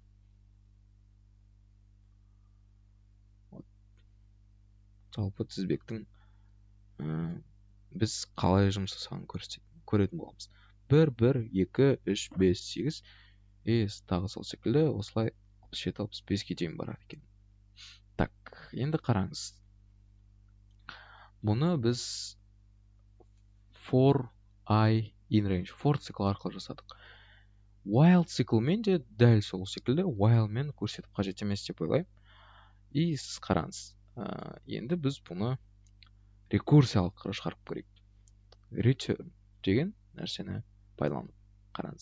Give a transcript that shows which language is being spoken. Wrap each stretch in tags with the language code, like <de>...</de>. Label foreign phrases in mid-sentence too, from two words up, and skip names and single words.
<kk>Жалпы тізбектің біз қалай жұмыс жасағанын көретін боламыз. 1, 1, 2, 3, 5, 8 тағы сол секілді осылай 67-65-ге дейін барады екен. Так, енді қараңыз. Бұны біз</kk> <en>for I in range,</en> <kk>for цикл арқылы жасадық. While циклмен де дәл сол секілді while мен көрсетіп қажет емес деп ойлаймын. И сіз қараңыз. Енді біз бұны рекурсиялық шығарып көрейік. Return деген нәрсені пайдаланып қараңыз.</kk>